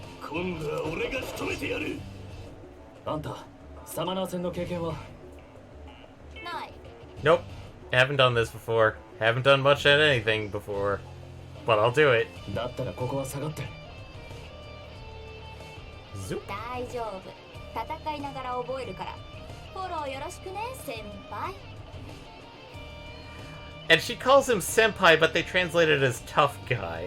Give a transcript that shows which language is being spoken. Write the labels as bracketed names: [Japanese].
[Japanese] 今度は俺が仕留めてやる。あんた、サマナー戦の経験は？ない。 [English] Nope. Haven't done this before. Haven't done much at anything before. But I'll do it. [Japanese] だったらここは下がって。 [English] Zoop. [Japanese] 大丈夫。戦いながら覚えるから。フォローよろしくね、先輩。 [English] And she calls him senpai, but they translate it as tough guy.